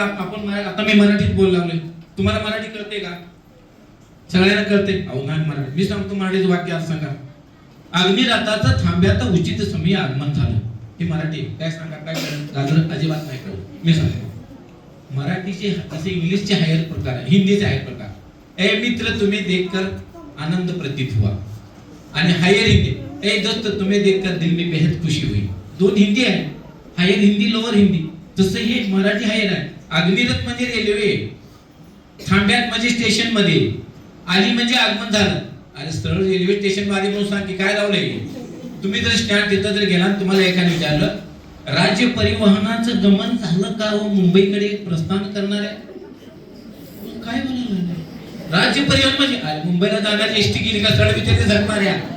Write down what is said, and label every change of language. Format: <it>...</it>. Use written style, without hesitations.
<mr>आपण आता मी मराठीत बोललो लागलोय, तुम्हाला मराठी कळते का? सगळ्यांना कळते? अहो नाही मराठी. मी सांगतो मराठीचं वाक्य आज सांगा. अग्निरथाचं थांब्यात उचित समय आगमन झालं. हे मराठी काय सांगा, काय गाजर अजिबात नाही कळत. मी सांगतो मराठीचे जसे इंग्लिशचे हायर प्रकार आहे, हिंदीचे हायर प्रकार.</mr> <hi>ए मित्र तुम्हें देखकर आनंद प्रतीत हुआ,</hi> <mr>आणि हायर हिंदी</mr> <hi>ए दोस्त तुम्हें देखकर दिल में बेहद खुशी हुई.</hi> <mr>दोन हिंदी आहे, हायर हिंदी लोअर हिंदी. तसं हे मराठी हायर आहे. अग्निरथ म्हणजे रेल्वे, थांब्यात म्हणजे स्टेशन मध्ये, आली म्हणजे आगमन झालं. अरे सरळ रेल्वे स्टेशन मध्ये म्हणून सांग की काय लावलंय. तुम्ही जर स्टँड तिथं जर गेला, तुम्हाला एकाने विचारलं राज्य परिवहनाचं गमन झालं का हो मुंबईकडे प्रस्थान करणाऱ्या, काय म्हणाला राज्य परिवहन म्हणजे मुंबईला जाणारी एसटी गेली का सरळ विचारते झटणाऱ्या.</mr>